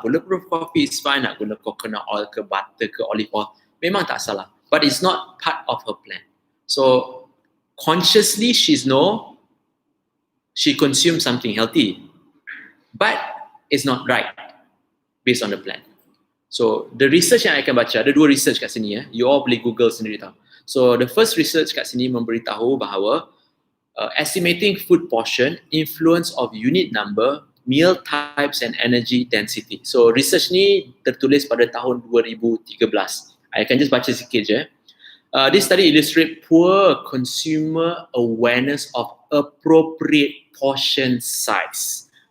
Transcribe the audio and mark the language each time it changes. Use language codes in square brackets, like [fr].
[en] Bulletproof coffee is fine, [ms] nak guna [en] coconut oil ke butter ke olive oil. [ms] Memang tak salah. [en] But it's not part of her plan. So consciously she consumes something healthy. But it's not right based on the plan. [ms] So the research yang I akan baca, ada 2 research kat sini ya. You all boleh Google sendiri tahu. So the first research kat sini memberitahu bahawa [en] estimating food portion, influence of unit number, meal types and energy density. [ms] So research ni tertulis pada tahun 2013. I akan just baca sikit je. [en] This study illustrate poor consumer awareness of appropriate portion size.